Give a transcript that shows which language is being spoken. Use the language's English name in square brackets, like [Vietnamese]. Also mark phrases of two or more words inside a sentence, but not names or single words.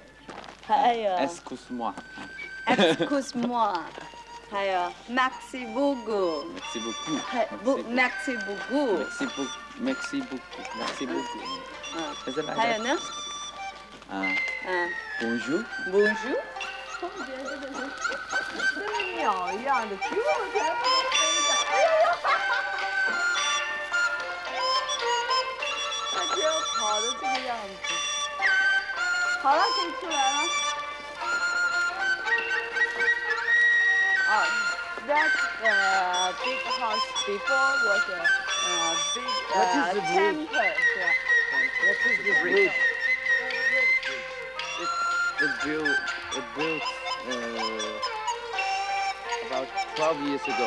[French] Excuse-moi. Excuse-moi. Merci beaucoup. Merci beaucoup. Merci beaucoup. Merci beaucoup. Merci beaucoup. Merci beaucoup. Bonjour. Bonjour. [Chinese] 好了，可以出来了。 [English] That big house before was a big temple. What is this bridge? It built about 12 years ago.